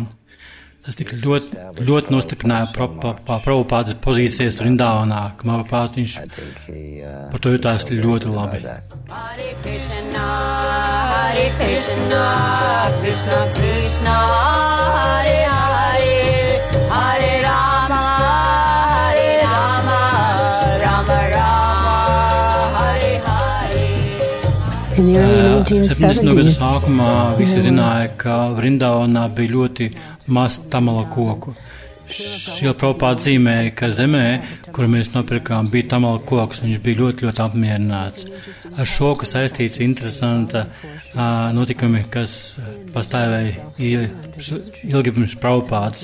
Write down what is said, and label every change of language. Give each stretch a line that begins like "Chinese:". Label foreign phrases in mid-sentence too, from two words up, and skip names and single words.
Latvian: Tas tik ļoti nostiprināja Prabhupādas pozīcijas Vrindavanā, ka manuprāt viņš par to jutās ļoti labi. Hare Krishna, Krishna Krishna, Hare Hare, Hare Rama, Hare Rama, Rama Rama, Hare Hare. 70. gadu sākumā visi zināja, ka Vrindavanā bija ļoti maz tamala koku. Šī Prabhupāda zīmēja, ka zemē, kuru mēs nopirkām, bija tamala koks, viņš bija ļoti, ļoti apmierināts. Ar šo, ka saistīts interesanta notikumi, kas pastāvēja ilgi pirms Prabhupādas.